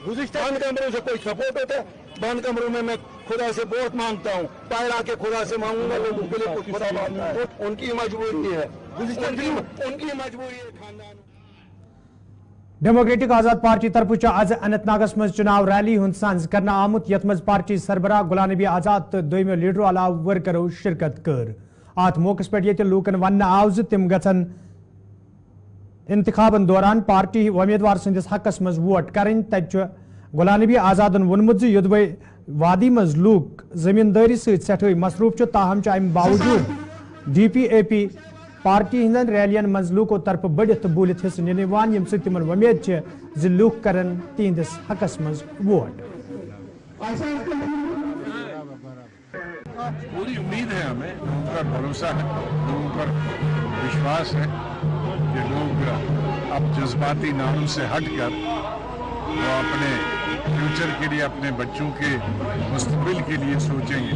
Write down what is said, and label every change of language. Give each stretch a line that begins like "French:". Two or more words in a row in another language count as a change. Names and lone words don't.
Hindi: बंद कमरों से कोई सपोर्ट होता है? बंद कमरों में मैं खुदा से बहुत मांगता हूँ, पैर आके खुदा से मांगूंगा, लोगों के लिए कुछ खुदा मांगता है, उनकी मजबूरी है, उनकी मजबूरी है खानदान।
Kashmiri: डेमोक्रेटिक आजाद पार्टी तरफ आज अनंतनागस मज चुनाव रैली हुंद सांज करना आमुत, यथ मज पार्टी सरबराह गुलाम नबी आजाद तो दोयमो लीडरो अलाव वर्करो शिरकत कर। अत मौके पे लूकन वन आव तिम गन इंतखाबन दौरान पार्टी उम्मीदवार संदिस हकस मज वोट करें तत गुलाम नबी आजादन वोनमुत योदवे वादी मज लूक जमींदारी सठे मसरूफ ताहम अम बावजूद DPAP पार्टी हिंदन रैलियन मज लूको तरफ बढ़ित बूलित हिस्स निन यम तिमन उम्मीद लूक करन तिहंदिस हकस मज वोट।
Hindi: पूरी उम्मीद है, हमें लोगों पर भरोसा है, लोगों पर विश्वास है कि लोग अब जज्बाती नारों से हटकर वो अपने फ्यूचर के लिए, अपने बच्चों के मुस्तकबिल के लिए सोचेंगे।